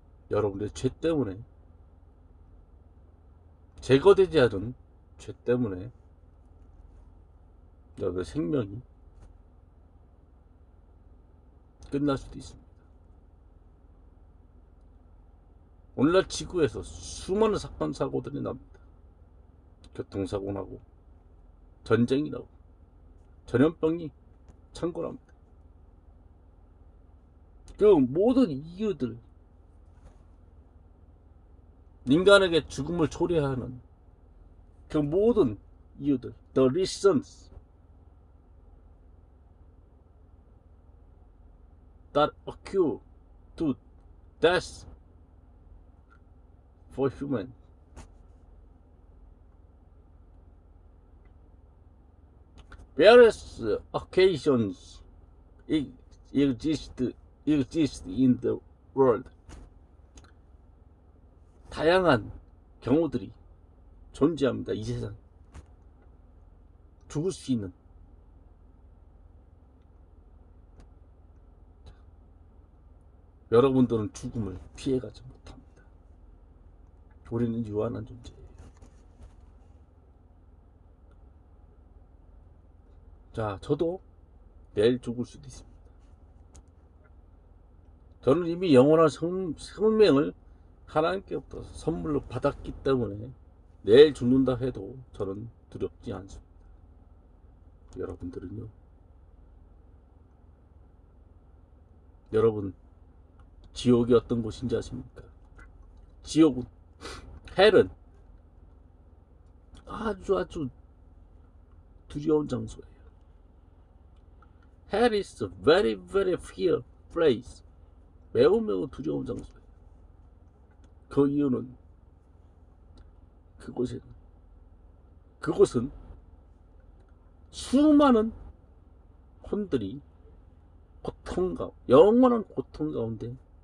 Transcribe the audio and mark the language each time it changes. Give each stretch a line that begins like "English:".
Korean: 여러분의 죄 때문에, 제거되지 않은 죄 때문에 여러분의 생명이 끝날 수도 있습니다. 오늘날 지구에서 수많은 사건 사고들이 납니다. 교통사고 나고, 전쟁이 나고, 전염병이 창궐합니다. 그 모든 이유들, 인간에게 죽음을 초래하는 그 모든 이유들,
English: the reasons that occur to death for human, various occasions exist in the world.
Korean: 다양한 경우들이 존재합니다. 이 세상 죽을 수 있는. 여러분들은 죽음을 피해가지 못합니다. 우리는 유한한 존재예요. 자, 저도 내일 죽을 수도 있습니다. 저는 이미 영원한 생명을 하나님께부터 선물로 받았기 때문에 내일 죽는다 해도 저는 두렵지 않습니다. 여러분들은요? 여러분, 지옥이 어떤 곳인지 아십니까? 지옥은, 헬은 아주 두려운 장소예요.
English: Hell is a very fear place.
Korean: 매우 두려운 장소예요. 그 이유는 그곳은 수많은 혼들이 영원한 고통 가운데